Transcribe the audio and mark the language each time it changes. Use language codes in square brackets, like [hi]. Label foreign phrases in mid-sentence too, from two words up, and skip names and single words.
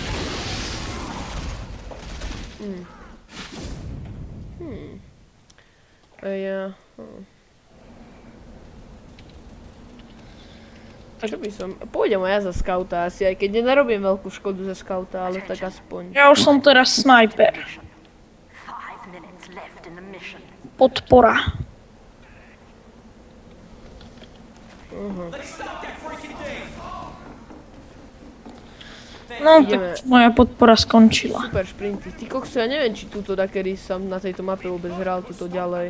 [sk] Čo by som... Pôjdem aj ja za skauta asi, aj keď nenarobím veľkú škodu za skauta, ale tak aspoň. Ja už som teraz sniper. [en] 5 minutes left in the mission. [sk] Podpora. No, Ideme. tak moja podpora skončila. Super šprinty. Ty kokso, ja neviem, či túto dakedy som na tejto mape vôbec hral túto ďalej.